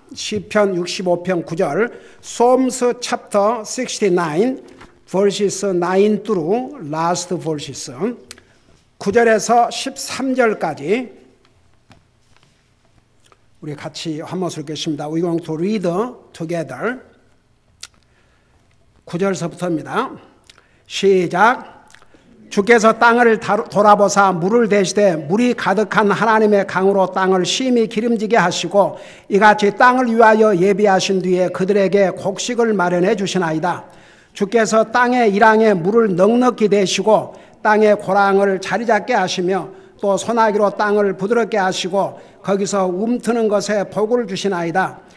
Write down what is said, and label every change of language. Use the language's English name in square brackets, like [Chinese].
[Korean] 시편 65편 9절 [English] Psalms chapter 69 verses 9 through last verses [Korean] 9절에서 13절까지 우리 같이 한 목소리 읽겠습니다. [English] We're going to read together. [Korean] 9절서부터입니다. 시작. 주께서 땅을 돌아보사 물을 대시되 물이 가득한 하나님의 강으로 땅을 심히 기름지게 하시고 이같이 땅을 위하여 예비하신 뒤에 그들에게 곡식을 마련해 주시나이다. 주께서 땅의 일항에 물을 넉넉히 대시고 땅의 고랑을 자리 잡게 하시며 또 소나기로 땅을 부드럽게 하시고 거기서 움트는 것에 복을 주시나이다.